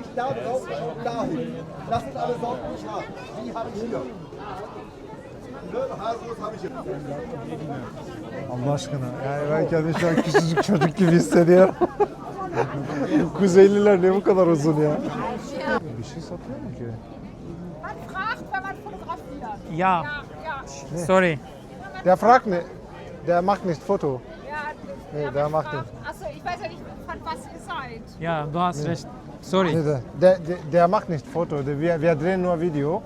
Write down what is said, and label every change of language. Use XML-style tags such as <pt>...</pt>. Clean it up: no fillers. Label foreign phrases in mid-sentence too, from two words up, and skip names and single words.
<tr>Allah aşkına. Yani ben kendimi şu an küçücük çocuk gibi hissediyorum. Kuzeyliler ne bu kadar uzun ya? Bir şey satıyor mu ki?</tr> <de>Man fragt, wenn man fotografiert.</de> <tr>Ya,</tr> <de>Ja, sorry. Der fragt nicht. Der macht nicht Foto. ja. Nee, hab der ich macht gefragt. Achso, ich weiß ja nicht, von was ihr seid. Ya, du hast recht. Sorry. Nee, der macht nicht Foto. Wir drehen nur Video.</de>